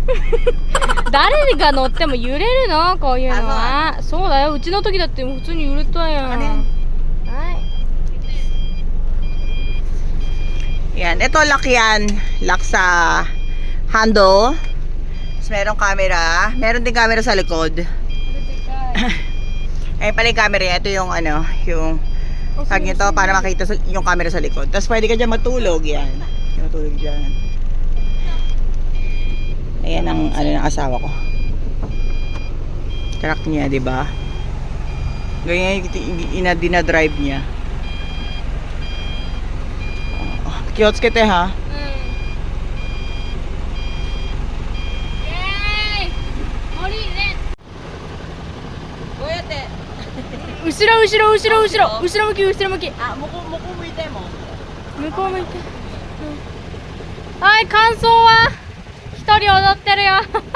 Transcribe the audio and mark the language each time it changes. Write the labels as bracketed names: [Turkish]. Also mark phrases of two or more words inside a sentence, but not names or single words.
[Japanese] 誰が乗っても揺れるのこういうのは。そうだよ。うちの時だって普通に揺れたやん。 [Filipino] Ano yan? [Japanese] はい。 [Filipino] Yan, ito lock yan. Lock sa handle. Tapos merong camera. Meron din camera sa likod. Ayun pala yung camera. Ito yung ano, yung tag nito para makita yung camera sa likod. Tapos pwede ka dyan matulog. Yan. Matulog dyan. Ayan ang ano ng asawa ko. Truck niya, di ba? Ganyan yung dinadrive niya. [Japanese] 気をつけては. こうやって後ろ後ろ後ろ後ろ後ろ向き後ろ向き。あ、向こう向いても。向こう向いて。はい、感想は一人踊ってるよ。